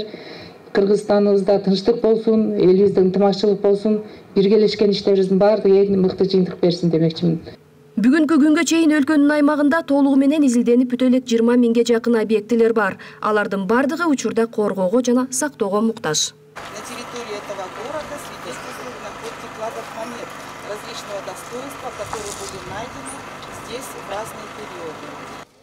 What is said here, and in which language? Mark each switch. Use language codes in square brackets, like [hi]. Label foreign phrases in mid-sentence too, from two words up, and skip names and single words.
[ky] Кыргызстаныбызда тынчтык болсун, элибизде ынтымакчылык болсун, биргелешкен иштерибиздин баардыгы эң мыкты жыйынтык берсин демекчимин. Бүгүнкү күнгө чейин өлкөнүн аймагында толугу менен изилденип бүтө элек 20 миңге жакын объектилер бар. Алардын бардыгы учурда коргоого жана сактоого муктаж. [ru] На территории этого города свидетельствуют находки кладов монет различного достоинства, которые были найдены здесь в разные периоды.